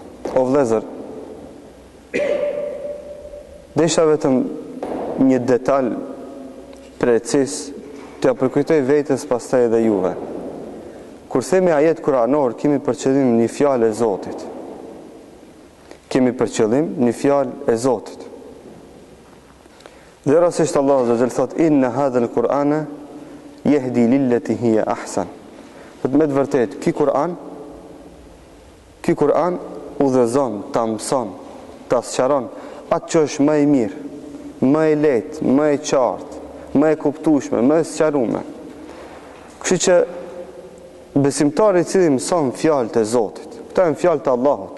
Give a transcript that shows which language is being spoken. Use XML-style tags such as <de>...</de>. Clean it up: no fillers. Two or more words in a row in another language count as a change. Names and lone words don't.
<sq>O vëllezër, desha vetëm një detaj precis të ja përkujtoj vetes pastaj edhe juve. Kur themi ajet kuranor, kemi për qëllim një fjalë e Zotit. Kemi për qëllim një fjalë e Zotit. Dhe rastisht Allahu</sq> <ar>عز وجل</ar> <sq>thot:</sq> <ar>"إن هذا القرآن يهدي للتي هي أحسن."</ar> <sq>Me të vërtet, ky Kur'an udhëzon, ta mëson, ta sqaron atë që është më e mirë, më e lehtë, më e qartë, më e kuptueshme, më e sqaruar. Kështu që besimtari i cili mëson fjalët e Zotit, këto janë fjalët e Allahut.</sq>